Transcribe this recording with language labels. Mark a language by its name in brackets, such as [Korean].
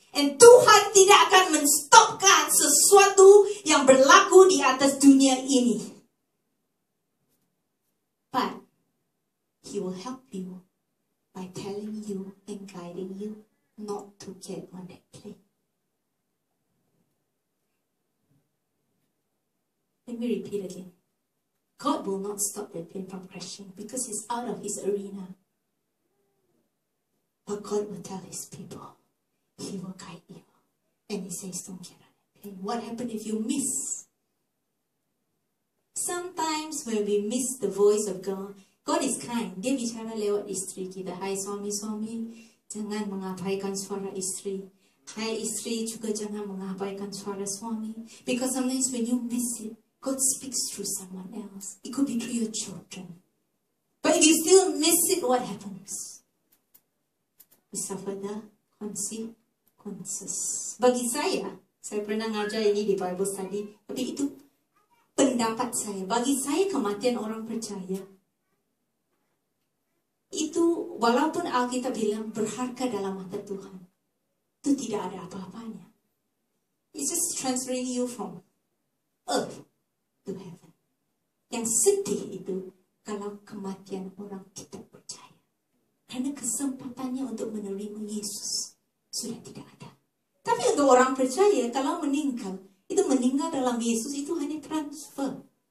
[Indonesian] And Tuhan tidak akan menstopkan sesuatu yang berlaku di atas dunia ini. [English] But He will help you by telling you and guiding you not to get on that plane. Let me repeat again. God will not stop the plane from crashing because it's out of His arena. But God will tell His people, He will guide you. And He says, don't get on that plane. What happened if you miss? Sometimes when we miss the voice of God, God is kind. [Indonesian] Dia bicara lewat isteri kita. Hai suami-suami, jangan mengabaikan suara isteri. Hai isteri juga jangan mengabaikan suara suami. [English] Because sometimes when you miss it, God speaks through someone else. It could be through your children. But if you still miss it, what happens? You suffer the consequences. [Indonesian] Bagi saya pernah ngajar ini di Bible study, tapi itu pendapat saya. Bagi saya kematian orang percaya itu, walaupun Alkitab bilang berharga dalam mata Tuhan, itu tidak ada apa-apanya. [English] It's just transferring you from earth to heaven. [Indonesian] Yang sedih itu kalau kematian orang tidak percaya, karena kesempatannya untuk menerima Yesus sudah tidak ada. Tapi untuk orang percaya, kalau meninggal, itu meninggal dalam Yesus itu hanya transfer.